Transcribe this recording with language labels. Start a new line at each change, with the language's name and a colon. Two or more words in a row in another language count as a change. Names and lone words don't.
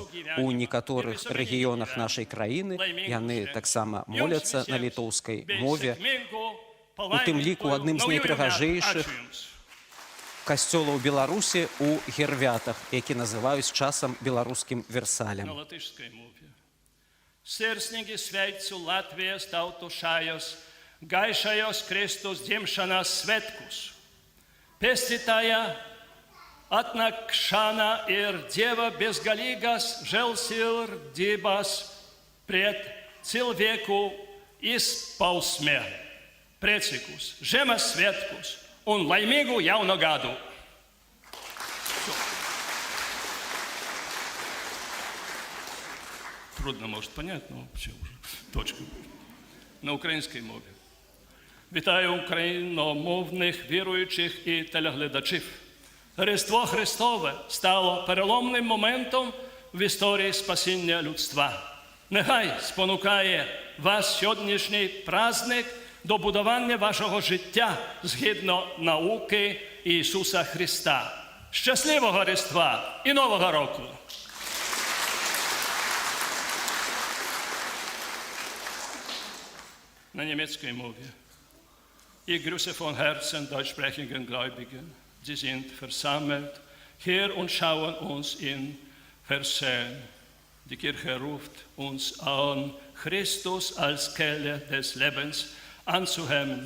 Belarusian: У некаторых рэгіёнах нашай краіны яны таксама моляцца на літоўскай мове. У тым ліку адным з найпрыгажэйшых касцёлаў Беларусі ў Гервятах, які называюць часам беларускім Версалем. На латышской мове.
Latvian: Sirsnīgi sveicu Latvijas tautu šajos, gaišajos Kristus dzimšanas svētkus. Pestītāja atnākšana ir Dieva bezgalīgas žēlsirdības pret cilvēku izpausme. Priecīgus Zemes svētkus un laimīgu jauno gadu!
Russian: Трудно, может, понять, но все уже. Точка.
Ukrainian: На українській мові. Вітаю україномовних віруючих і телеглядачів. Різдво Христове стало переломним моментом в історії спасіння людства. Нехай спонукає вас сьогоднішній праздник до будування вашого життя згідно науки Ісуса Христа. Щасливого Різдва і Нового року!
Polish: Na niemieckiej mowie.
German: Ich grüße von Herzen deutschsprachigen Gläubigen. Sie sind versammelt hier und schauen uns in Versehen. Die Kirche ruft uns an, Christus als Quelle des Lebens anzuheben.